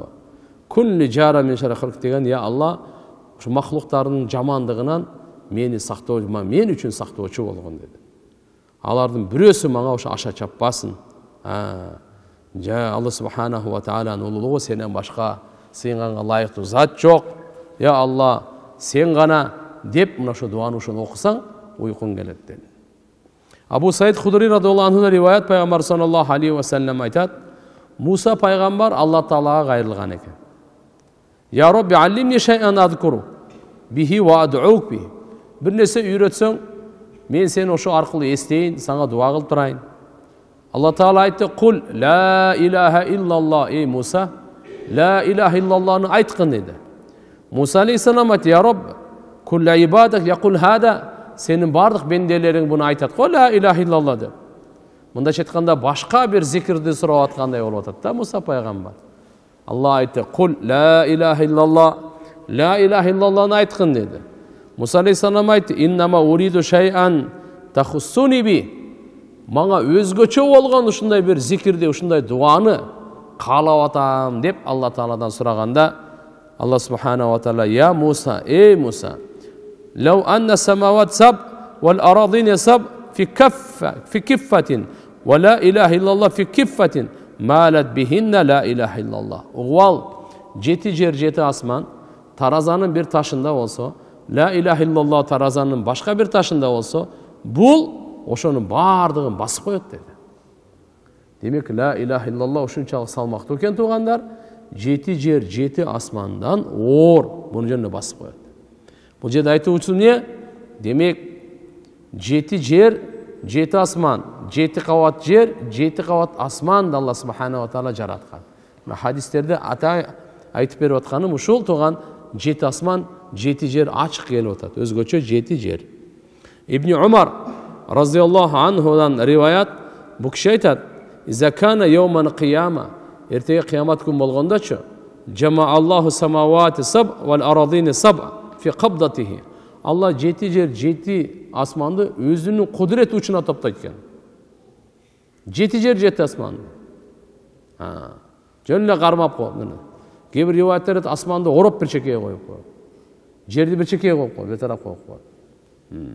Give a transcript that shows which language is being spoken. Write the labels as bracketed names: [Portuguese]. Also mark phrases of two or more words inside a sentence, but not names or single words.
[Arabic] كن لي جارا من شر خلق [Kyrgyz] деген, [Arabic] يا الله, [Kyrgyz] ушу махлуктардын жамандыгынан мени сактоо, мен үчүн сактоочу болгон деди. Алардын бирөөсү мага ушу аша чаппасын. [Arabic] الله سبحانه وتعالى [Kyrgyz] улуулугу сенен башка сыйынганга лайыктуу зат жок. [Arabic] يا الله, [Kyrgyz] сен гана деп мына ошо дуаны ошону окусаң уйкуң келет dedi. Абу Саид Худри [Arabic] رضي الله عنه [Kyrgyz] риваят, пайгамбар [Arabic] صلى الله عليه وسلم [Kyrgyz] айтат, Муса пайгамбар Алла Таалага кайрылган экен. [Arabic] يا رب علمني شيئا أذكرك به وأدعوك به. [Kyrgyz] Бир нерсе үйрөтсөң, мен сени ошо аркылуу эстейин, сага дуа кылып турайын. Алла Таала айтты: [Arabic] "قل لا إله إلا الله", [Kyrgyz] ey Муса, [Arabic] لا إله إلا الله [Kyrgyz] айткын dedi. Муса алейхиссалам айтты: [Arabic] "يا رب, كل عبادك يقول هذا", [Kyrgyz] сенин бардык бенделериң буну айтат го, [Arabic] لا إله إلا الله деп. [Kyrgyz] Мындайча айтканда башка бир зикирди сурап аткандай болуп атат да Муса пайгамбар. Алла айтты: [Arabic] "قل لا إله إلا الله", لا إله إلا الله [Kyrgyz] айткын dedi. Муса алейхиссалам айтты: [Arabic] "إنما أريد شيئا تخصني به", [Kyrgyz] мага өзгөчө болгон ушундай бир зикирди, ушундай дуаны каалап атам деп Алла Тааладан сураганда, Алла [Arabic] سبحانه وتعالى: "يا موسى, [Kyrgyz] ey Муса, [Arabic] لو أن السماوات السبع والأرضين السبع في كفة ولا إله إلا الله في كفة مالت بهن لا إله إلا الله". [Kyrgyz] Угал, жети жер, жети асман таразанын бир ташында болсо, [Arabic] لا إله إلا الله [Kyrgyz] таразанын башка бир ташында болсо, бул ошонун бардыгын басып коет dedi. Демек, [Arabic] لا إله إلا الله [Kyrgyz] ушунчалык салмактуу экен туугандар, жети жер, жети асмандан оор буну жерне басып коет. Бул жерде айтуучу эмне? Демек, жети жер, жети асман, жети кабат жер, жети кабат асманды Алла [Arabic] سبحانه وتعالى [Kyrgyz] жараткан. Хадистерде айтып берип атканым ушул тууган, жети асман, жети жер ачык келип атат. Өзгөчө жети жер. Ибн Умар [Arabic] رضي الله عنه [Kyrgyz] риваят, бул киши айтат: [Arabic] "إذا كان يوم القيامة", [Kyrgyz] эртеге кыямат күн болгондочу, [Arabic] "جمع الله السماوات السبع والأرضين السبع في قبضته". [Kyrgyz] Алла жети жер, жети асманды өзүнүн кудурети учуна топтойт экен. Жети жер, жети асманды. Жөн эле кармап коет муну. Кээ бир риваяттар асманды ороп бир чекеге коюп коет. Жерди бир чекеге коюп коет, бир тарап коюп коет.